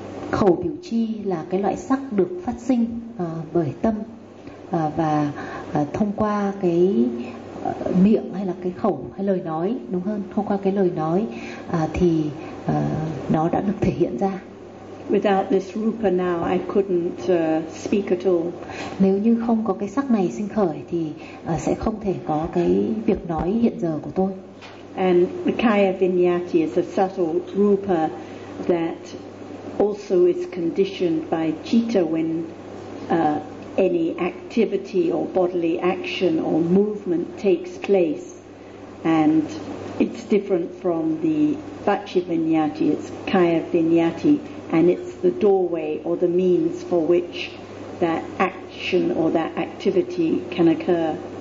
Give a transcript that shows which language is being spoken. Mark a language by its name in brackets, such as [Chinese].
[Vietnamese] Khẩu biểu chi là cái loại sắc được phát sinh bởi tâm, và thông qua cái miệng hay là cái khẩu hay lời nói, đúng hơn, thông qua cái lời nói thì nó đã được thể hiện ra. [English] Without this rupa now, I couldn't speak at all. [Vietnamese] Nếu như không có cái sắc này sinh khởi thì sẽ không thể có cái việc nói hiện giờ của tôi. [English] And the kaya vinyati is a subtle rupa that also is conditioned by citta when any activity or bodily action or movement takes place. and it's different from the Vachya Vinyati, it's Kaya Vinyati, and it's the doorway or the means for which that action or that activity can occur.